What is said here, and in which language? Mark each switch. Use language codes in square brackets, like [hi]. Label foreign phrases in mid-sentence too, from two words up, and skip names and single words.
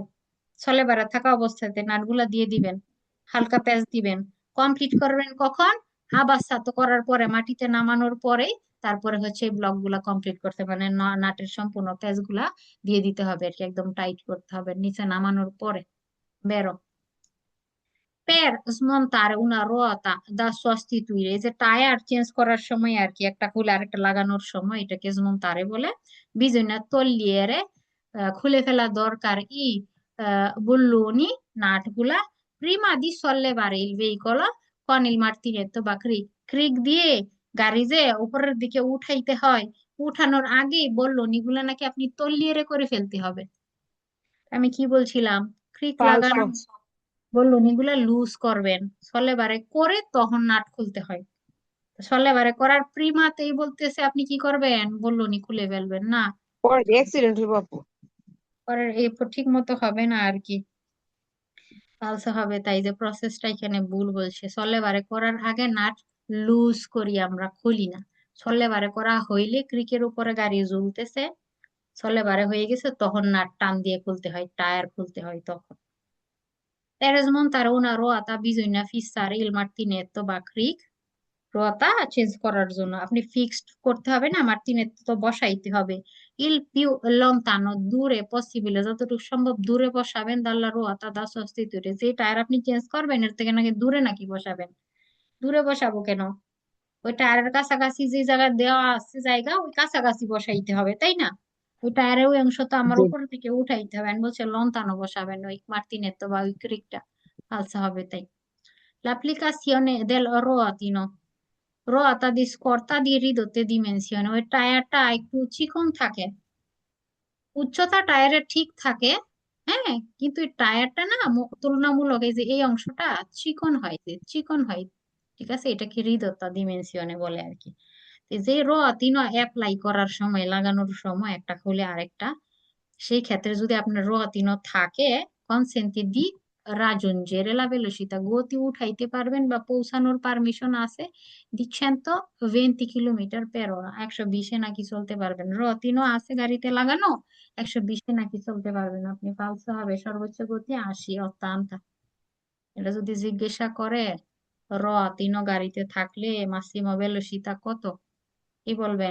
[bn] সলেবারে থাকা অবস্থাতে নাটগুলা দিয়ে দিবেন, হালকা প্যাচ দিবেন। কমপ্লিট করবেন কখন, আবাসাত করার পরে, মাটিতে নামানোর পরে, তারপরে হচ্ছে এই ব্লক গুলা কমপ্লিট করতে মানে নাটের সম্পূর্ণ প্যাচ গুলা দিয়ে দিতে হবে আর কি, একদম টাইট করতে হবে নিচে নামানোর পরে। [it] বেরো per smontare una ruota da sostituire, [bn] এই যে টায়ার চেঞ্জ করার সময় আর কি, একটা খুলে আরেকটা লাগানোর সময় এটাকে smontare বলে। [it] bisogna togliere, [bn] খুলে ফেলা দরকার বুল্লুনি, নাটগুলা, [it] prima di sollevare il veicolo con il martinetto [bn] বা ক্রিক, ক্রিক দিয়ে গাড়ি যে উপরের দিকে উঠাইতে হয়, উঠানোর আগেই বললুনি গুলা নাকি আপনি তল্লিয়ে করে ফেলতে হবে। আমি কি বলছিলাম, ক্রিক পালসো। লাগানো, বললুন এগুলা লুজ করবেন, সলেবারে করে তখন নাট খুলতে হয়। সলেবারে করার প্রিমাতেই বলতেছে আপনি কি করবেন, বললুনি খুলে ফেলবেন না, পরে অ্যাক্সিডেন্ট হইব আপু। পরে এই ঠিক মতো হবে না আর কি, ফালসে হবে। তাই যে প্রসেসটা এখানে ভুল বলছে, সলেবারে করার আগে নাট লুজ করি, আমরা খুলি না। সলেবারে করা হইলে ক্রিকের উপরে গাড়ি ঝুলতেছে, সলেবারে হয়ে গেছে তখন নাট টান দিয়ে খুলতে হয়, টায়ার খুলতে হয় তখন। [it] Per smontare una ruota bisogna fissare il martinetto [bn] বা ক্রিক, রোয়াতা চেঞ্জ করার জন্য আপনি ফিক্সড করতে হবে না, মার্টিনেত্তো তো বসাইতে হবে। [it] il più lontano, [bn] দূরে পসিবল যতটুকু সম্ভব দূরে বসাবেন, [it] dalla ruota da sostituire, [bn] যে টায়ার আপনি চেঞ্জ করবেন এর থেকে নাকি দূরে নাকি বসাবেন। দূরে বসাবো কেন, ওই টায়ারের কাছাকাছি যে জায়গা দেওয়া আছে জায়গা, ওই কাছাকাছি বসাইতে হবে তাই না। ওই টায়ারের ওই অংশ তো আমার জি। উপর থেকে উঠাইতে হবে, আমি বলছি লন্তানো বসাবেন ওই মার্টিনেত্তো বা ওই ক্রিকটা, আলসা হবে তাই। [it] L'applicazione del ruotino, ruota di scorta di ridotte dimensioni, [bn] ওই টায়ারটা একটু চিকন থাকে, উচ্চতা টায়ারের ঠিক থাকে, হ্যাঁ, কিন্তু এই টায়ারটা না তুলনামূলক এই যে এই অংশটা চিকন হয়, যে চিকন হয়, ঠিক আছে, এটাকে [it] ridotta dimensione [bn] বলে আর কি। যে রোয়াতিনো অ্যাপ্লাই করার সময়, লাগানোর সময় একটা খুলে আরেকটা, সেই ক্ষেত্রে যদি আপনার রোয়াতিনো থাকে, [it] consente di raggiungere la velocità, [bn] গতি উঠাইতে পারবেন বা পৌঁছানোর পারমিশন আছে, দিচ্ছেন তো 20 কিলোমিটার/h, 120-এ নাকি চলতে পারবেন, রতিনও আছে গাড়িতে লাগানো, 120-এ নাকি চলতে পারবেন আপনি, পালসে হবে সর্বোচ্চ গতি 80, 80। এটা যদি জিজ্ঞাসা করে রতিনো গাড়িতে থাকলে [it] massima velocità [bn] কত, কি বলবেন,